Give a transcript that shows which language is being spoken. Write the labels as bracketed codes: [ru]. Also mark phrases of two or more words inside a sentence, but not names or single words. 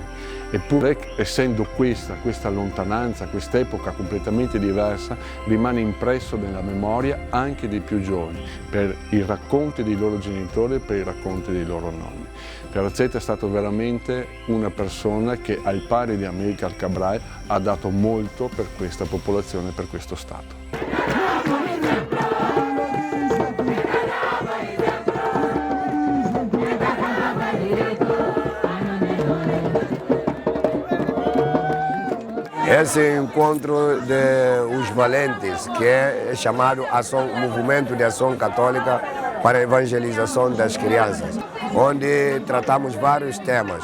[it] Eppure, essendo questa lontananza, quest'epoca completamente diversa, rimane impresso nella memoria anche dei più giovani, per i racconti dei loro genitori e per i racconti dei loro nonni. Ferrazzetta è stato veramente una persona che, al pari di Amílcar Cabral, ha dato molto per questa popolazione e per questo Stato. [pt] Esse encontro dos valentes, que é chamado Movimento de Ação Católica para a Evangelização das Crianças, onde tratamos vários temas.